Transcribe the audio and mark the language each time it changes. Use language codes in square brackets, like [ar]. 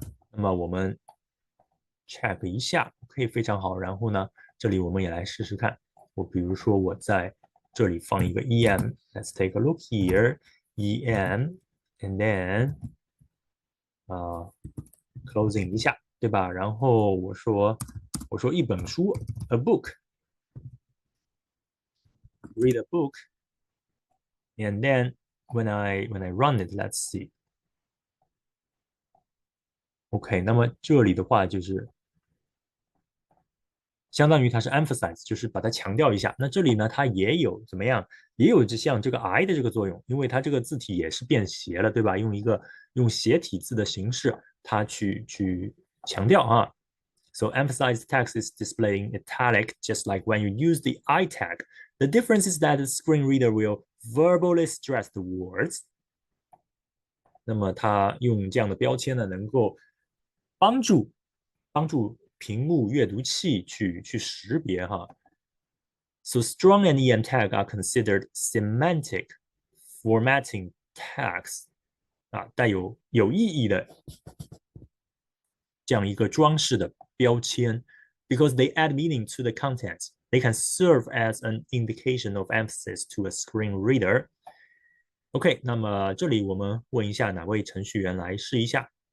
[zh] 那么我们 check 一下，OK，非常好。然后呢，这里我们也来试试看。我比如说我在这里放一个 em， [en] let's take a look here， [zh] em， [en] and then closing [zh] 一下，对吧？然后我说一本书， [en] a book，read a book，and then when I run it，let's see。 [zh] OK，那么这里的话就是相当于它是 emphasize，就是把它强调一下。那这里呢，它也有怎么样，也有像这个 I 的这个作用，因为它这个字体也是便携了，对吧？用斜体字的形式，它去强调啊。 [en] So emphasize text is displayed in italic, just like when you use the I tag. The difference is that the screen reader will verbally stress the words. [zh] 那么它用这样的标签呢，能够帮助屏幕阅读器去识别哈。 [en] So strong and EM tag are considered semantic formatting tags 啊， [zh] 带有意义的这样一个装饰的标签， [en] because they add meaning to the content. They can serve as an indication of emphasis to a screen reader. [zh] OK，那么这里我们问一下哪位程序员来试一下。